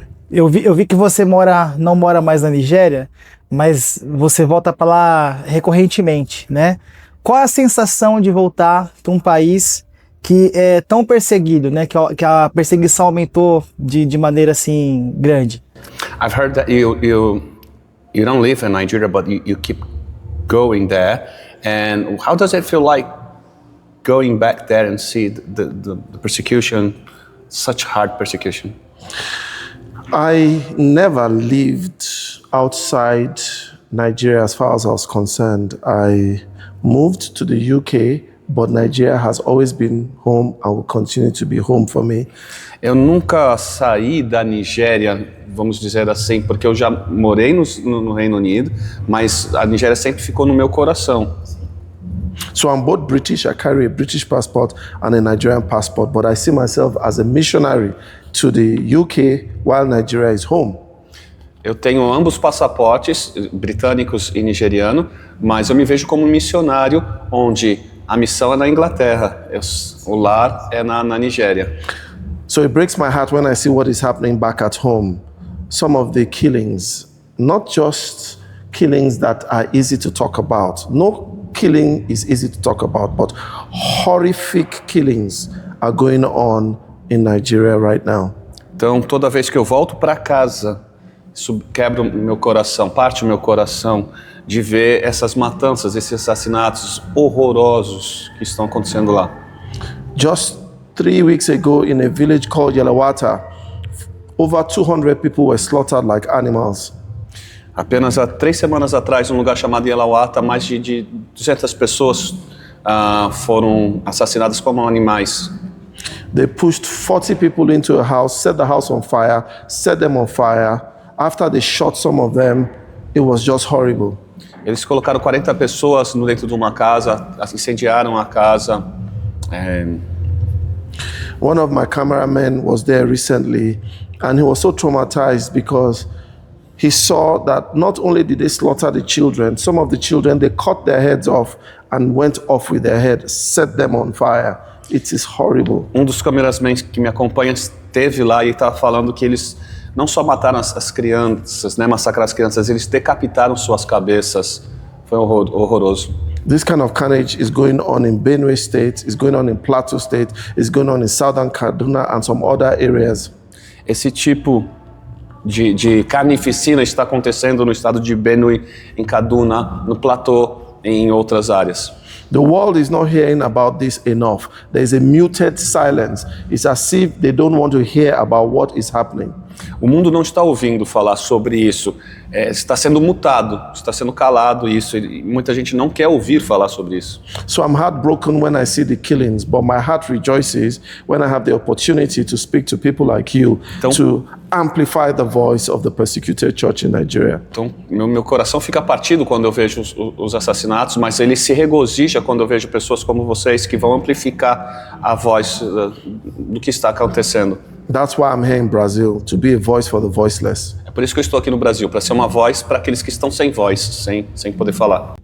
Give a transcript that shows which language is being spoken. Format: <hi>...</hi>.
<pt>Eu vi que você não mora mais na Nigéria, mas você volta para lá recorrentemente, né? Qual a sensação de voltar para um país que é tão perseguido, né? Que a perseguição aumentou de maneira assim grande?</pt> <en>I've heard that you don't live in Nigeria, but you keep going there. And how does it feel like going back there and see the persecution, such hard persecution? I never lived outside Nigeria as far as I was concerned. I moved to the UK, but Nigeria has always been home and will continue to be home for me.</en> <pt>Eu nunca saí da Nigéria, vamos dizer assim, porque eu já morei no Reino Unido, mas a Nigéria sempre ficou no meu coração.</pt> <en>So I'm both British, I carry a British passport and a Nigerian passport, but I see myself as a missionary to the UK while Nigeria is home.</en> <pt>Eu tenho ambos passaportes, britânicos e nigeriano, mas eu me vejo como um missionário, onde a missão é na Inglaterra, o lar é na Nigéria.</pt> <en>So it breaks my heart when I see what is happening back at home. Some of the killings, not just killings that are easy to talk about. No killing is easy to talk about, but horrific killings are going on in Nigeria right now.</en> <pt>Então, toda vez que eu volto para casa, isso quebra o meu coração, parte o meu coração de ver essas matanças, esses assassinatos horrorosos que estão acontecendo lá.</pt> <en>Just 3 weeks ago in a village called Yelawata, over 200 people were slaughtered like animals.</en> <pt>Apenas há 3 semanas atrás, num lugar chamado Yelawata, mais de 200 pessoas foram assassinadas como animais.</pt> <en>They pushed 40 people into a house, set the house on fire, set them on fire. After they shot some of them, it was just horrible.</en> <pt>Eles colocaram 40 pessoas dentro de uma casa, incendiaram a casa.</pt> <en>One of my cameramen was there recently, and he was so traumatized because he saw that not only did they slaughter the children, some of the children, they cut their heads off and went off with their head, set them on fire. It is horrible.</en> <pt>Um dos cameramen que me acompanha esteve lá e estava falando que eles não só mataram as crianças, né, massacraram as crianças, eles decapitaram suas cabeças. Foi horroroso.</pt> <en>This kind of carnage is going on in Benue State, is going on in Plateau State, is going on in Southern Kaduna and some other areas.</en> <pt>Esse tipo de carnificina está acontecendo no estado de Benue, em Kaduna, no Plateau e em outras áreas.</pt> <en>The world is not hearing about this enough. There is a muted silence. It's as if they don't want to hear about what is happening.</en> <pt>O mundo não está ouvindo falar sobre isso. Está sendo mutado, está sendo calado isso. E muita gente não quer ouvir falar sobre isso.</pt> <en>So I'm heartbroken when I see the killings, but my heart rejoices when I have the opportunity to speak to people like you to amplify the voice of the persecuted church in Nigeria.</en> <pt>Então, meu coração fica partido quando eu vejo os assassinatos, mas ele se regozija quando eu vejo pessoas como vocês que vão amplificar a voz do que está acontecendo.</pt> <en>That's why I'm here in Brazil, to be a voice for the voiceless.</en> <pt>É por isso que eu estou aqui no Brasil, para ser uma voz para aqueles que estão sem voz, sem poder falar.</pt>